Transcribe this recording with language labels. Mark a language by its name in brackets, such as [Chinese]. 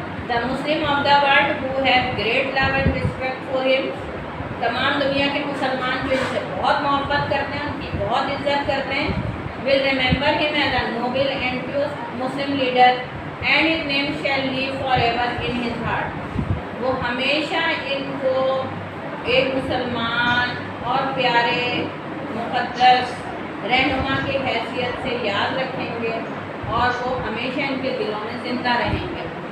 [English] The Muslim of the world who have great love and respect for him. [Urdu] تمام دنیا کے مسلمان جو ان سے بہت محبت کرتے ہیں، ان کی بہت عزت کرتے ہیں. [English] will remember him as a noble and pure Muslim leader and his name shall live forever in his heart. [Urdu] وہ ہمیشہ ان کو ایک مسلمان اور پیارے مقدس رہنما کی حیثیت سے یاد رکھیں گے اور وہ ہمیشہ ان کے دلوں میں زندہ رہیں گے.